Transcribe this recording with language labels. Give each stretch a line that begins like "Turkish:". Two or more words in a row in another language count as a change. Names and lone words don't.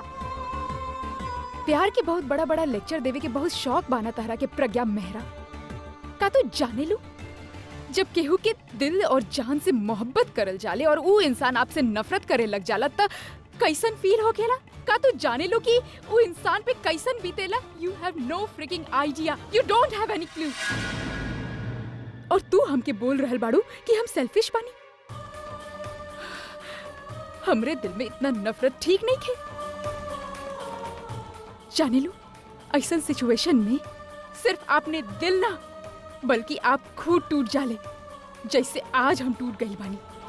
Bhojpuri: प्यार के बहुत बड़ा बड़ा लेक्चर देवे के बहुत शौक बाना तहरा के प्रज्ञा मेहरा। का तू जाने लू, जब केहू के दिल और जान से मोहब्बत करल जाले और वो इंसान आपसे नफरत करे लग जाला त कैसन फील हो गेला? का तू जाने लो कि वो इंसान पे कैसन बीतेला?
English: you have no fricking idea, you don't have any clue.
Bhojpuri: और तू हमके बोल रहल बाड़ू कि हम सेल्फिश बानी। हमरे दिल में इतना नफरत ठीक नहीं थे। जाने लो, ऐसन सिचुएशन में सिर्फ आपने दिल ना बल्कि आप खुद टूट जाले, जैसे आज हम टूट गई बानी।